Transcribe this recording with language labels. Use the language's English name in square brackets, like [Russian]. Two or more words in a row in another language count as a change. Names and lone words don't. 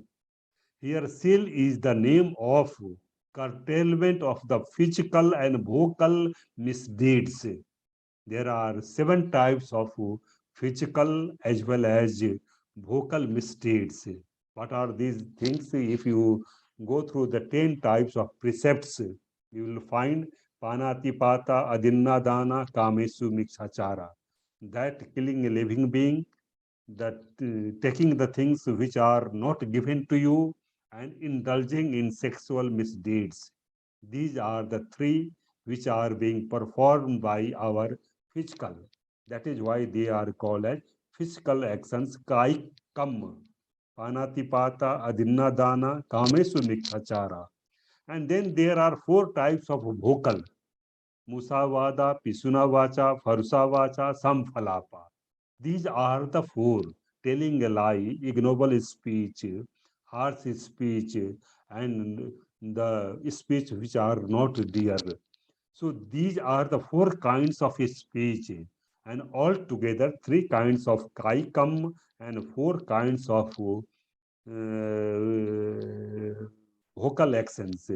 [English] Here, seal is the name of curtailment of the physical and vocal misdeeds. There are 7 types of physical as well as vocal misdeeds. What are these things? If you go through the 10 types of precepts, you will find [Pali] panatipata, adinnadana, kamesu, mikshachara. [English] That killing a living being, that taking the things which are not given to you, and indulging in sexual misdeeds. These are the three which are being performed by our physical. That is why they are called as physical actions, [Pali] kai kam, panatipata, adinnadana, kamesu mikhachara. [English] And then there are 4 types of vocal: [Pali] musavada, pisunavacha, farusavacha, samphalapa. [English] These are the 4: telling a lie, ignoble speech, harsh speech, and the speech which are not dear. So these are the 4 kinds of speech, and altogether 3 kinds of kaikam and 4 kinds of vocal actions.